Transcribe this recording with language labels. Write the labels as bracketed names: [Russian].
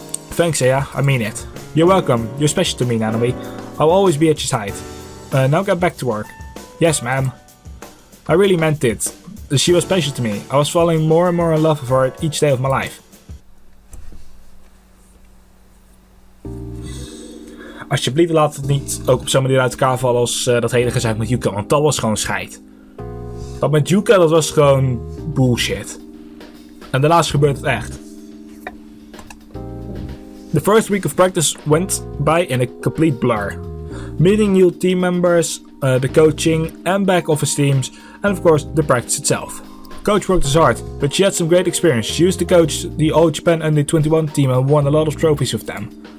[English] Thanks, Aya, I mean it. You're welcome, you're special to me, Nanami. I'll always be at your side. Now get back to work. Yes, ma'am. I really meant it. She was special to me. I was falling more and more in love with her each day of my life. [Dutch] Alsjeblieft laat het niet ook op zo'n manier uit elkaar vallen als dat hele gezeik met Yuka, want dat was gewoon scheid. Dat met Yuka, dat was gewoon bullshit. En daarnaast gebeurt het echt. [English] The first week of practice went by in a complete blur. Meeting new team members, the coaching and back office teams, and of course the practice itself. Coach worked as hard, but she had some great experience. She used to coach the All Japan Under-21 team and won a lot of trophies with them.